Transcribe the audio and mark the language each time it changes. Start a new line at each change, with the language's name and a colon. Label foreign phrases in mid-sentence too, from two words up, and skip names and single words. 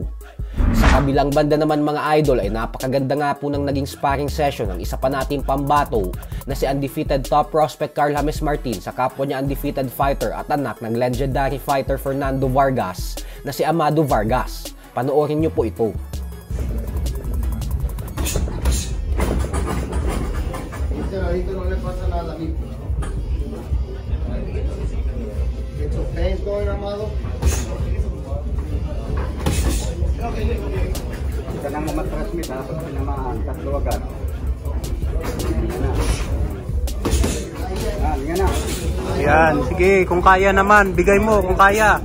Filipino: Sa kabilang banda naman mga idol ay napakaganda nga po ng naging
English: sparring session
Filipino: ng isa pa nating pambato na si
English: undefeated top prospect
Filipino: Carl James Martin sa kapwa niya
English: undefeated fighter
Filipino: at anak ng
English: legendary fighter
Filipino: Fernando Vargas na si Amado Vargas. Panoorin niyo po ito.
Spanish: Ahorita no le pasa nada, amigo.
English: Get your pains going, Amado.
Filipino: Kita nang matransmit ha, pag pinamaan, tatlo agad. Yan na. Yan, sige, kung kaya naman, bigay mo kung kaya.